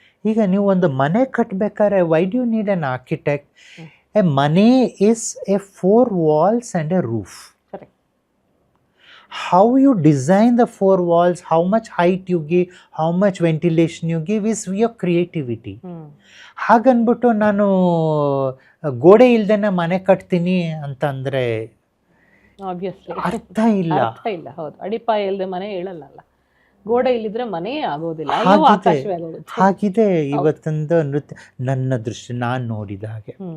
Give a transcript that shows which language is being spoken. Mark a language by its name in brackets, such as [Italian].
[Kannada] ಈಗ ನೀವು ಒಂದು ಮನೆ ಕಟ್ಟಬೇಕಾದ್ರೆ [English] Why do you need an architect? A ಮನೆ is a 4 walls and a roof. How you design the 4 walls, how much height you give, how much ventilation you give is your creativity. [Kannada] ಹಾಗನ್ಬಿಟ್ಟು ನಾನು ಗೋಡೆ ಇಲ್ದೇನೆ ಮನೆ ಕಟ್ತೀನಿ ಅಂತಂದ್ರೆ [English] obviously [Kannada] ಅರ್ಥ ಇಲ್ಲ. ಹೌದು, ಅಡಿಪಾಯ ಇಲ್ಲದೆ ಮನೆ ಹೇಳಲ್ಲ. ಗೋಡೆ ಇಲ್ಲಿದ್ರೆ ಮನೆ ಆಗೋದಿಲ್ಲ, ಹಾಗಿದೆ ಇವತ್ತೊಂದು ನೃತ್ಯ ನನ್ನ ದೃಷ್ಟಿ ನಾನು ನೋಡಿದ ಹಾಗೆ.